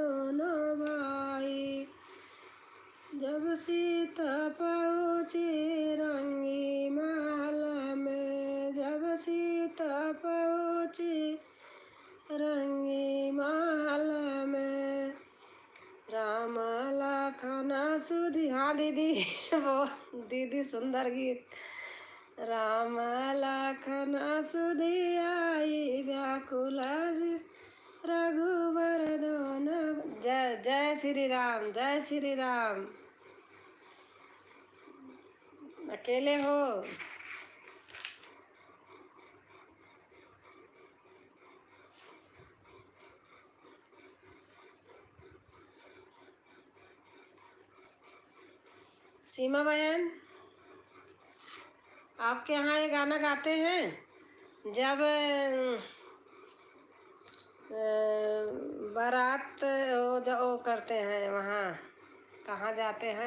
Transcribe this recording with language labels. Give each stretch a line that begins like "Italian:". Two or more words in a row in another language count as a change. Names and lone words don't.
Hindi: भाई, जब सीता पहुँची रंगी महल में, जब सीता पहुँची रंगी महल में, राम लखन सुधी। हाँ दीदी वो दीदी सुंदर गीत। राम लखन सुधी आई व्याकुल रघुवर जय जय श्री राम, जय श्री राम। अकेले हो? सीमा बहन, आपके यहाँ ये गाना गाते हैं जब बारात वो करते हैं, वहाँ कहाँ जाते हैं?